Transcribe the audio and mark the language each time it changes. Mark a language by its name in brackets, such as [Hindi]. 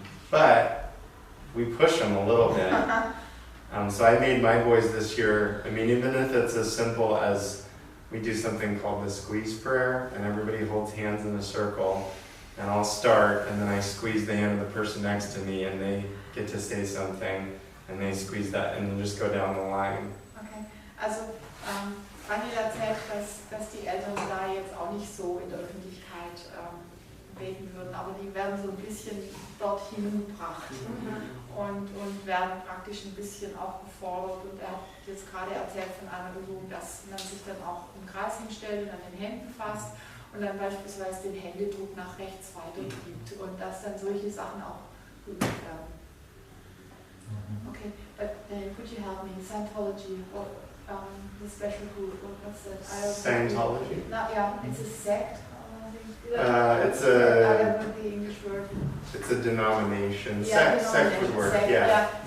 [English] But we push them a little bit. So I made my boys this year, I mean, even if it's as simple as we do something called the squeeze prayer, and everybody holds hands in a circle, and I'll start, and then I squeeze the hand of the person next to me, and they get to say something, and they squeeze that, and then just go down the line. [German] Okay, also Daniel erzählt, dass die Eltern da jetzt auch nicht so in der Öffentlichkeit beten würden, aber die werden so ein bisschen dorthin gebracht und werden praktisch ein bisschen auch gefordert. Und er hat jetzt gerade erzählt von einer Übung, dass man sich dann auch im Kreis hinstellt und an den Händen fasst und dann beispielsweise den Händedruck nach rechts weitergibt und dass dann solche Sachen auch geübt werden. [English] Okay, but could you help me? Scientology, what, the special group, what's that? Scientology? Yeah, it's a sect. It's a denomination. Yeah, Sect would work, sect, yeah.